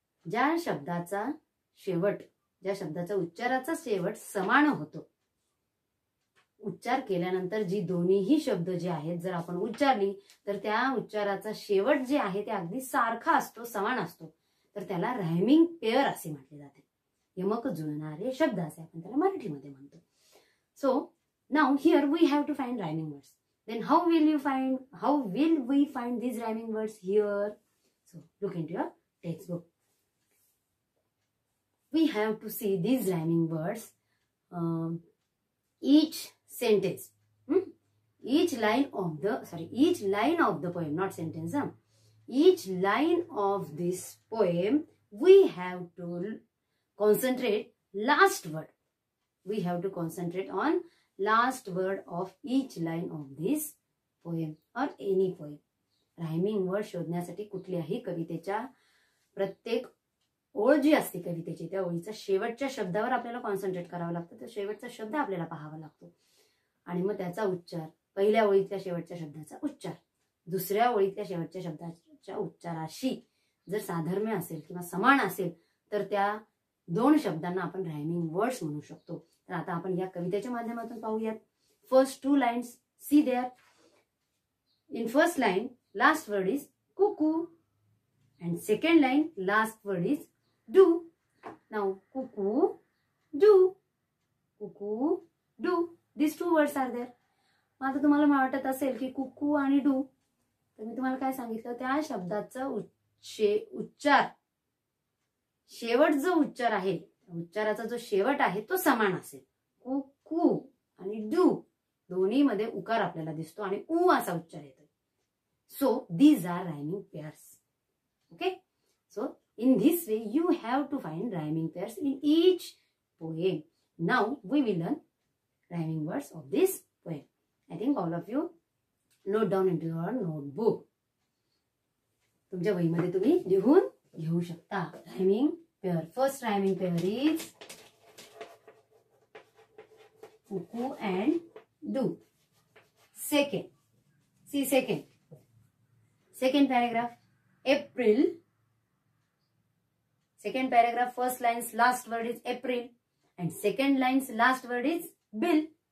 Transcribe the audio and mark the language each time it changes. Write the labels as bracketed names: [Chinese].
[Marathi] ज्या शब्दाचा शेवट, ज्या शब्दाचा उच्चाराचा शेवट समान होतो, उच्चार केल्यानंतर जी दोन्हीही शब्द जे आहेत जर आपण उच्चारली तर त्या उच्चाराचा शेवट जे आहे ते अगदी सारखा असतो, समान असतो, तर त्याला रायमिंग पेअर असे म्हटले जाते. यमक जुळणारे शब्द असे आपण त्याला मराठीमध्ये म्हणतो. [English] So now here we have to find rhyming words. Then how will we find these rhyming words here? So look into your textbook. We have to see these rhyming words. Each sentence, each line of the poem, not sentence. Each line of this poem, we have to concentrate last word. We have to concentrate on last word of each line of this poem or any poem. [Marathi] Rhyming word शोधण्यासाठी कुठल्याही कवितेच्या प्रत्येक ओळ जी असते कवितेची त्या ओळीचा शेवटच्या शब्दावर आपल्याला कॉन्सन्ट्रेट करावं लागतं. तर शेवटचा शब्द आपल्याला पाहावा लागतो आणि मग त्याचा उच्चार, पहिल्या ओळीतल्या शेवटच्या शब्दाचा उच्चार दुसऱ्या ओळीतल्या शेवटच्या शब्दाच्या उच्चाराशी जर साधर्म्य असेल किंवा समान असेल तर त्या दोन शब्दांना आपण रायमिंग वर्ड्स म्हणू शकतो. तर आता आपण या कवितेच्या माध्यमातून पाहूयात. [English] First two lines, see there. In first line last word is cuckoo and second line last word is do. Now cuckoo, do, cuckoo, do, these two words are there. [Marathi] आता तुम्हाला वाटत असेल की कुकू आणि डू, तर मी तुम्हाला काय सांगितलं, त्या शब्दाचा उच्चार, शेवट जो उच्चार आहे, उच्चाराचा जो शेवट आहे तो समान असेल. कुकू आणि डू दोन्ही मध्ये उकार आपल्याला दिसतो आणि उ असा उच्चार येतो. [English] So these are rhyming pairs. Okay, so in this way you have to find rhyming pairs in each poem. Now we will learn rhyming words of this poem. I think all of you note down into your notebook. [Marathi] तुमच्या वहीमध्ये तुम्ही लिहून घेऊ शकता. [English] Rhyming pair. First rhyming pair is cuckoo and do. Second, see second paragraph. April. Second paragraph, first line's last word is April and second line's last word is Bill.